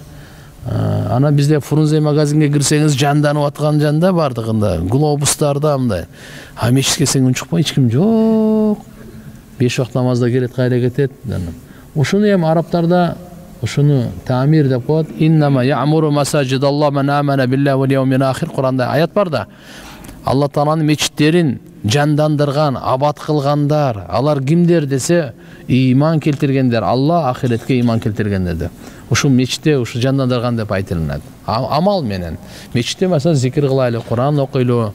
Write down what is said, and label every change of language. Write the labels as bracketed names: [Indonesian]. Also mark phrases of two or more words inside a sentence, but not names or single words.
[Kyrgyz] Ана бизде Фрунзе магазинге кирсеңиз жанданып аткан жанда бардыгында, глобустарда мындай. Мечитке келсең чыкпай эч ким жок. 5 вакыт намазда келет, кайра кетет. Ушуну эми арабтарда ушуну таамир деп коет. [Arabic] إنما يعمر مساجد الله من آمن بالله واليوم الآخر. [Kyrgyz] Куранда аят бар да. Алла Тааланын мечиттерин жандандырган, абат кылгандар, алар кимдер десе, иман келтиргендер, Алла ахиретке иман келтиргендер. Ушу мечитте ушу жандандырган деп айтылат. Амал менен. Мечитте mesela зикир кылайлы, Куран окуйлу.